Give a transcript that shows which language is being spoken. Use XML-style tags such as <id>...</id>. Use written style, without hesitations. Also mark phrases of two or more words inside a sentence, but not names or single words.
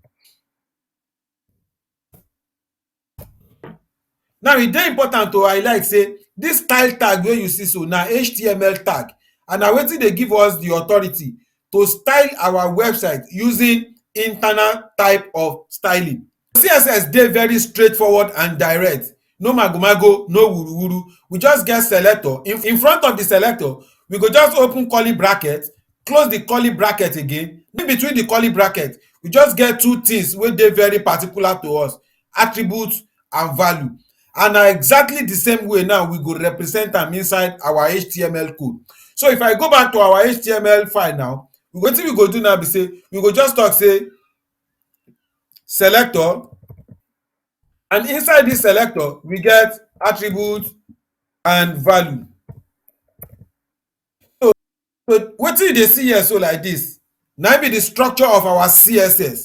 <pcm>Now e dey important to highlight say this style tag wey you see so na HTML tag, and na wetin dey give us the authority to style our website using internal type of styling. CSS dey very straightforward and direct. No mago-mago, no wuru-wuru. We just get selector. In front of the selector, we go just open curly bracket, close the curly bracket again. In between the curly bracket, we just get two things wey dey very particular to us: attributes and value. And na exactly the same way now we go represent am inside our HTML code. So if I go back to our HTML file now, wetin we go do now be say we go just talk say selector, and inside this selector we get attribute and value. So wetin you dey see here so like this na be the structure of our CSS.</pcm>